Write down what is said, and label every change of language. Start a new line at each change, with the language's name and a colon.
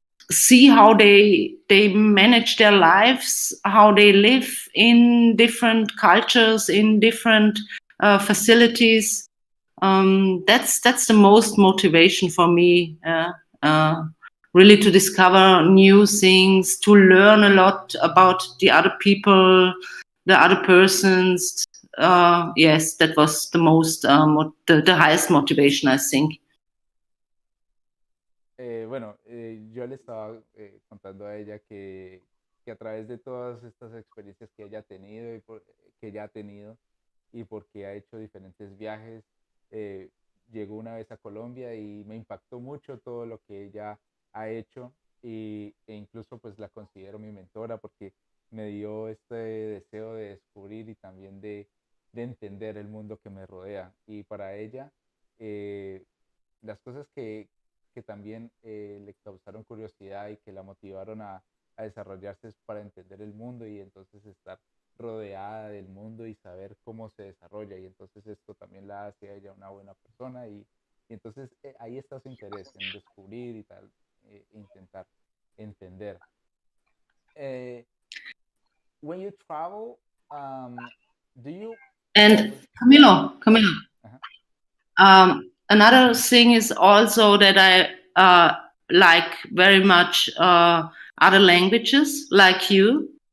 English: See how they manage their lives, how they live in different cultures, in different facilities. That's the most motivation for me. really to discover new things, to learn a lot about the other people, the other persons. Yes, that was the most, the highest motivation, I think.
Spanish: Bueno, yo le estaba contando a ella que a través de todas estas experiencias que ella ha tenido que ella ha tenido y porque ha hecho diferentes viajes, eh, llegó una vez a Colombia y me impactó mucho todo lo que ella ha hecho e incluso pues la considero mi mentora porque me dio este deseo de descubrir y también de entender el mundo que me rodea. Y para ella, eh, las cosas que también le causaron curiosidad y que la motivaron a desarrollarse es para entender el mundo y entonces estar rodeada del mundo y saber cómo se desarrolla. Y entonces esto también la hace a ella una buena persona y entonces ahí está su interés en descubrir y tal, intentar entender.
English: Eh, when you travel, do you And always... Camilo, Uh-huh. another thing is also that I like very much other languages, like you.